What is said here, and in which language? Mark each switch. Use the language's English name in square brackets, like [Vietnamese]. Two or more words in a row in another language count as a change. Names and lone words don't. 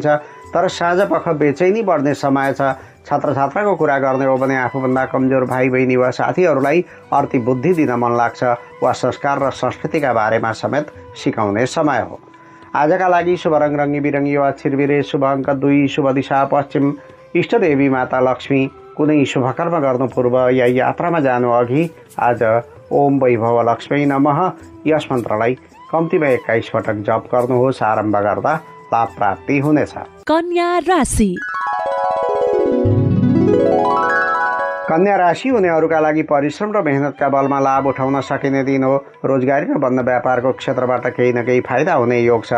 [Nepali] तर साँझपख बेचैनी बढ्ने समय छ। छात्र छात्राको कुरा गर्ने हो भने आफूभन्दा कमजोर भाइ बहिनी वा साथीहरूलाई अर्थी बुद्धि दिन मन लाग्छ वा संस्कार र संस्कृतिका बारेमा समेत सिकाउने समय हो। आजका लागि शुभ रङ रङ्गी बिरङ्गी वा छिरबिरे, शुभ अङ्क 2, शुभ दिशा पश्चिम। इष्टदेवी माता लक्ष्मी। कुनै शुभ कर्म गर्नु पूर्व या यात्रामा जानु अघि आज [Sanskrit] ओम वैभव लक्ष्मी नमः [Nepali] यस मन्त्रलाई कम्तीमा 21 पटक जप गर्नुहोस्। आरम्भ गर्दा लाभ प्राप्ति हुनेछ। कन्या राशि। कन्या राशि हुनेहरूका लागि परिश्रम र मेहनतका बलमा लाभ उठाउन सकिने दिन हो। रोजगारी र बन्द व्यापारको क्षेत्रबाट केही न केही फाइदा हुने योग छ।